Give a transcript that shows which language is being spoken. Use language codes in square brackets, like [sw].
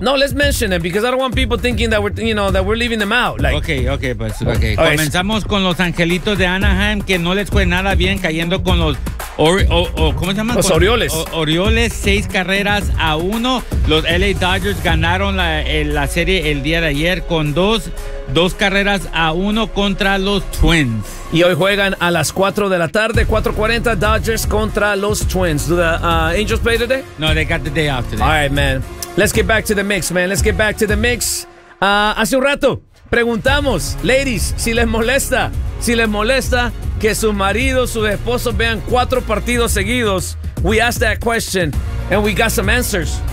[en] No, let's mention them because I don't want people thinking that we're leaving them out. Like, okay, pues, okay. Right. [es] Comenzamos con los Angelitos de Anaheim que no les fue nada bien cayendo con los ¿cómo se llama? Los Orioles. Orioles 6-1. Los LA Dodgers ganaron la serie el día de ayer con 2-1 contra los Twins. Y hoy juegan a las 4 de la tarde, 4:40, Dodgers contra los Twins. [en] ¿Do the Angels play today? No, they got the day off today. All right, man. Let's get back to the mix, man. Let's get back to the mix. [es] Hace un rato preguntamos, ladies, si les molesta que sus maridos, sus esposos vean 4 partidos seguidos. [en] We asked that question and we got some answers.